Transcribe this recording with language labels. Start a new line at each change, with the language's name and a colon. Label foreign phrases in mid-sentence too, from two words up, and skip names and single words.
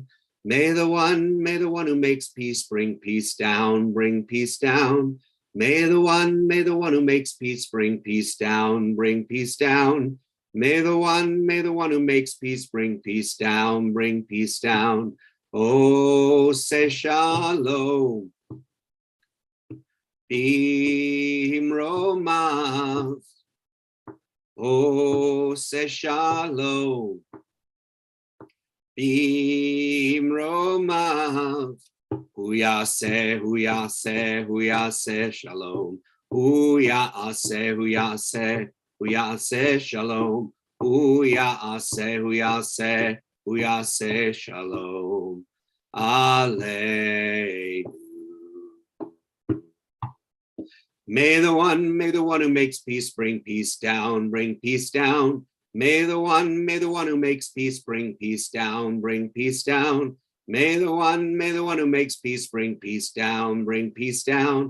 English: May the one who makes peace bring peace down, bring peace down. May the one who makes peace bring peace down, bring peace down. May the one who makes peace bring peace down, bring peace down.
Hebrew: עושה שלום. Bimromav. עושה שלום. Bimromav. הוא יעשה, הוא יעשה, הוא יעשה, שלום. הוא יעשה, הוא יעשה, הוא יעשה, שלום. הוא יעשה, הוא יעשה, הוא יעשה, שלום. Alleluia.
English: May the one who makes peace bring peace down, bring peace down. May the one who makes peace bring peace down, bring peace down. May the one who makes peace bring peace down, bring peace down.